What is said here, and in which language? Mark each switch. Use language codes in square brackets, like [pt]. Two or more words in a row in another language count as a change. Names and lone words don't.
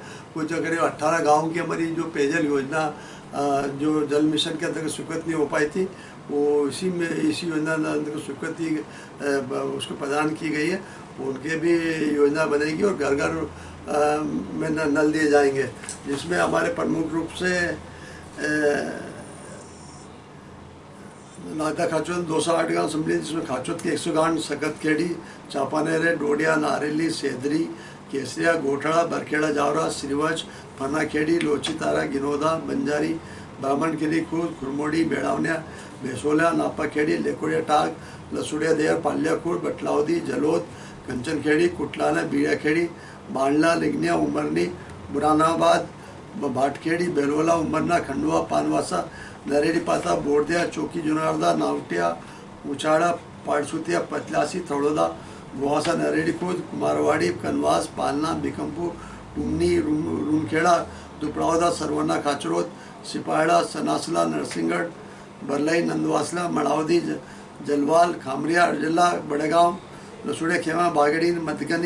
[hi] कुछ करीब 18 गाँव की हमारी जो पेयजल योजना जो जल मिशन के अंतर्गत स्वीकृत नहीं हो पाई थी वो इसी योजना अंतर्गत स्वीकृति उसको प्रदान की गई है। उनके भी योजना बनेगी और घर घर में नल दिए जाएंगे, जिसमें हमारे प्रमुख रूप से नागदा खाचौद 208 गाँव सम्मिलित, जिसमें खाचौद के 100 गाँव सकतखेड़ी, चापानेरे, डोडिया, नारेली, सेदरी, केसरिया, गोठड़ा, बरखेड़ा, जावरा, श्रीवच, फनाखेड़ी, लोचीतारा, गिनोदा, बंजारी, ब्राह्मणखेड़ी, खुर्द, खुरमोड़ी, बेड़ावनिया, बेसोलिया, नापाखेड़ी, लेकोड़िया टाक, लसुड़िया देर, पाल्याखुर, बटलावदी, जलोद, कंचनखेड़ी, कुटलाना, बीड़ाखेड़ी, बांडला, लिग्निया, उमरनी, बुरानाबाद, भाटखेड़ी, बेलोला, उमरना, खंडवा, पानवासा, नरेड़ी पाता, बोरदिया, चौकी, जुनारदा, नावटिया, उचाड़ा, पाटसुतिया, पतलासी, थड़ोदा, गुहासा, नरेड़ी खुर्द, कुमारवाड़ी, कनवास, पालना, बिकमपुर, टुमनी, रूनखेड़ा, दुपड़ावदा, सरवना, खाचरोद, सिपाड़ा, सनासला, नरसिंहगढ़, बरलाई, नंदवासला, मड़ावदी, जलवाल, खामरिया, अर्जला, बड़ेगांव, लसुड़े, खेमा, बागड़ी, मधगनी,